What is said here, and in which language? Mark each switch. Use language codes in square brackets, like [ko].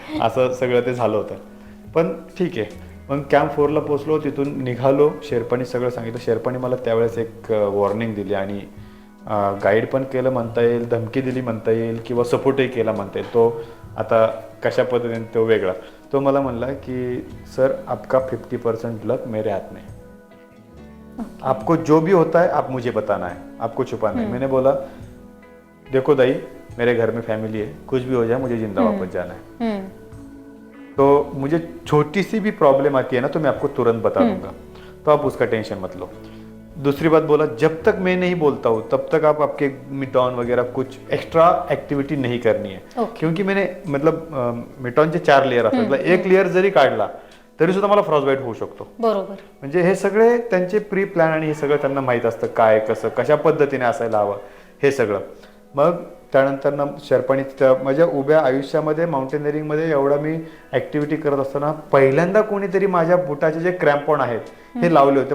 [mr] असं सगळं ते झालं होतं. पण ठीक आहे. मग कॅम्प 4 ला पोहोचलो, तिथून निघालो. शेर्पाने सगळं सांगितलं. शेर्पाने मला त्यावेळेस एक वॉर्निंग दिली आणि गाईड पण केलं म्हणता येईल, धमकी दिली म्हणता येईल, किंवा सपोर्टही केला म्हणता येईल. तो आता कशा पद्धतीने तो वेगळा. तो मला म्हणला की [hi] सर आपका 50% लक मेरे हाथ में है. आपको जो भी होता है आप मुझे बताना है, आपको छुपाना है. मैंने बोला देखो दाई मेरे घर में फैमिली है, कुछ भी हो जाए मुझे जिंदा वापस जाना है. तो मुझे छोटी सी भी प्रॉब्लम आती है ना तो मैं आपको तुरंत बता दूंगा, तो आप उसका टेंशन मत लो. दूसरी बात बोला जब तक मैं नहीं बोलता हूँ तब तक आप आपके मिटॉन वगैरह कुछ एक्स्ट्रा एक्टिविटी नहीं करनी है. क्योंकि मैंने मतलब [mr] मिटॉनचे 4 लेअर असतात, मतलब एक लेअर जरी काढला तरी सुद्धा मला फ्रॉस्टबाईट होऊ शकतो. बरोबर. म्हणजे हे सगळे त्यांचे प्री प्लॅन आणि हे सगळं त्यांना माहित असतं काय कसं कशा पद्धतीने असायला हवं हे सगळं. मग त्यानंतर ना शेर्पाणी माझ्या उभ्या आयुष्यामध्ये माउंटेनिअरिंगमध्ये एवढा मी ऍक्टिव्हिटी करत असताना पहिल्यांदा कोणीतरी माझ्या बुटाचे जे क्रॅम्पॉन आहेत हे लावले होते.